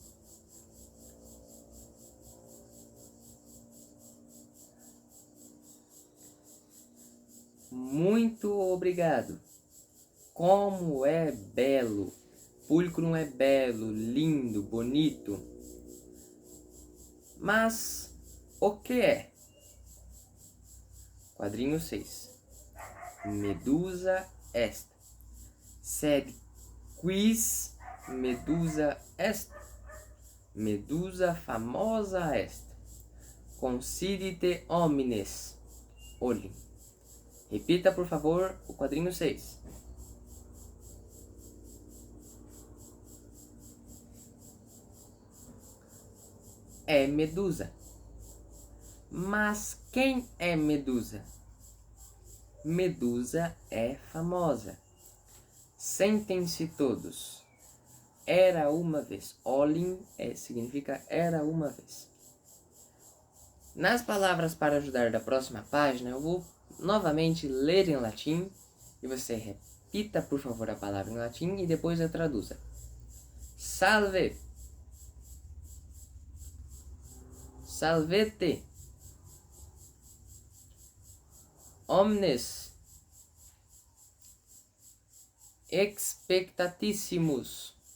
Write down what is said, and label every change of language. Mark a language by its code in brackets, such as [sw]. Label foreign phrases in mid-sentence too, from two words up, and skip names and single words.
[pt] Muito obrigado. Como é belo. Pulcrum é belo, lindo, bonito. Mas o que é? Quadrinho 6. [la] Medusa est. Sed quis medusa est? Medusa famosa est. Considite homines. [pt] Olhem. Repita, por favor, o quadrinho 6. É Medusa. Mas quem é Medusa? Medusa é famosa. Sentem-se todos. Era uma vez. Olhem significa era uma vez. Nas palavras para ajudar da próxima página, eu vou novamente ler em latim e você repita, por favor, a palavra em latim e depois a traduza. [la] Salve. Salvete. Omnes. Expectatissimus.